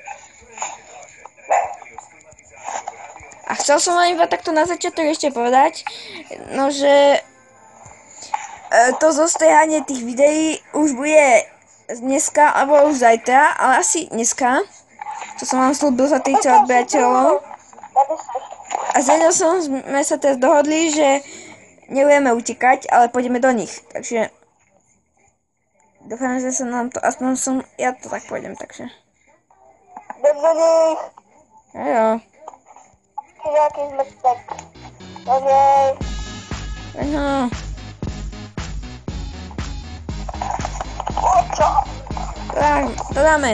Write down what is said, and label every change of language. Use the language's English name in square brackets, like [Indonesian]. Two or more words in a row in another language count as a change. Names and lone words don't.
[Slovak] A chcel som vám iba takto na začiatok ešte povedať, no že to zostrihanie tých videí už bude dneska, alebo už zajtra, ale asi dneska. To som vám slúbil za tých odberateľov. A s Eďosom sme sa teraz dohodli, že nebudeme utekať, ale pôjdeme do nich. Takže dúfam, že sa nám to, aspoň ja to tak pôjdem, takže. [Czech] Jdem do nich. Jo. Jaký zmrtek. Do něj. Ano. [Slovak] Čo? Tak, to dáme.